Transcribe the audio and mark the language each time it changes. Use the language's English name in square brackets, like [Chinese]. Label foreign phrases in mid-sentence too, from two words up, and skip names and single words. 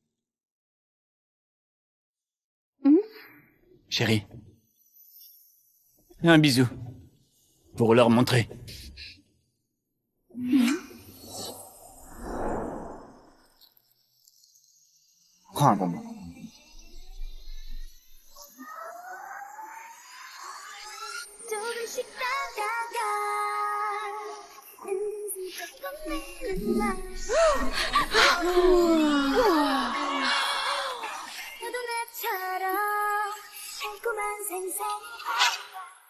[French] Chérie. Un bisou. Pour leur montrer. Prends un bonbon. [Korean] 조금씩 다가가 눈부신 날 너도 나처럼 달콤한 생생